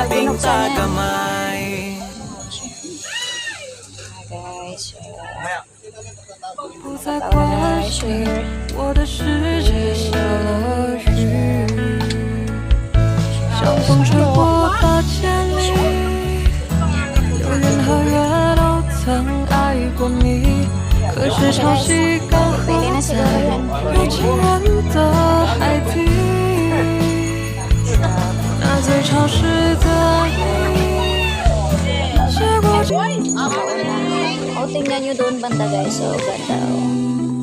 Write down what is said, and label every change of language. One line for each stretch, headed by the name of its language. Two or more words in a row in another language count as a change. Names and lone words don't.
Filipino: sa yan. kamay. Guys,
Chinese: 不再关心我的世界下了雨，像风吹过的千里，有人和月都曾爱过你，可是潮汐刚好
Filipino: pwede na
Chinese: 在
Filipino: siguro yan.
Chinese: 有情人的海底，那最潮湿的你，结果就。
Filipino: O, tingnan nyo doon banda guys. So, ganda. Oh.